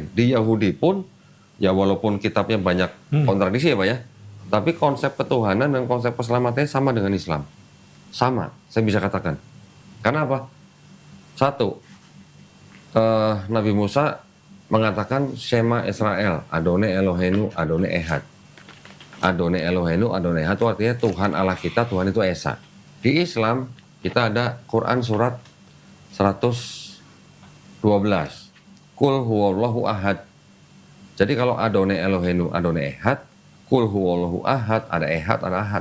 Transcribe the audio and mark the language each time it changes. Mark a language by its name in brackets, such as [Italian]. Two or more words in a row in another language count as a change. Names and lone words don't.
[Indonesian] Di Yahudi pun, ya walaupun kitabnya banyak kontradiksi ya Pak ya, tapi konsep ketuhanan dan konsep keselamatannya sama dengan Islam. Sama, saya bisa katakan. Karena apa? Satu, Nabi Musa mengatakan [Hebrew] שמע ישראל, אדוני אלוהינו, אדוני אחד. אדוני אלוהינו, אדוני אחד [Indonesian] itu artinya Tuhan Allah kita, Tuhan itu Esa. Di Islam, kita ada Quran surat 112. [Arabic] قل هو الله أحد. [Indonesian] Jadi kalau [Hebrew] אדוני אלוהינו, אדוני אחד, [Arabic] قل هو الله أحد, [Indonesian] ada Ehad, ada Ahad.